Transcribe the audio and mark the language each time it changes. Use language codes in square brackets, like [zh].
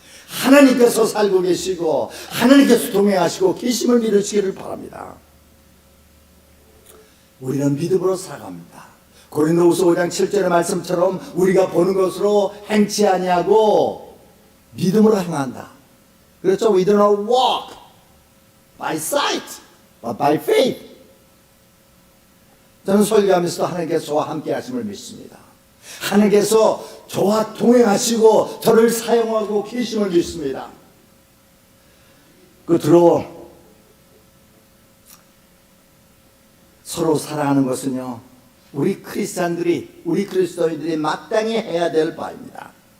[ko] 하나님께서 살고 계시고 하나님께서 동행하시고 계심을 믿으시기를 바랍니다. 우리는 믿음으로 살아갑니다. 고린도후서 5장 7절의 말씀처럼 우리가 보는 것으로 행치 아니하고 믿음으로 행한다. 그렇죠? [en] We do not walk by sight, but by faith. [ko] 저는 설교하면서 하나님께서 저와 함께 하심을 믿습니다. 하나님께서 저와 동행하시고 저를 사용하고 계심을 믿습니다. 끝으로 서로 사랑하는 것은요, 우리 그리스도인들이 마땅히 해야 될 바입니다.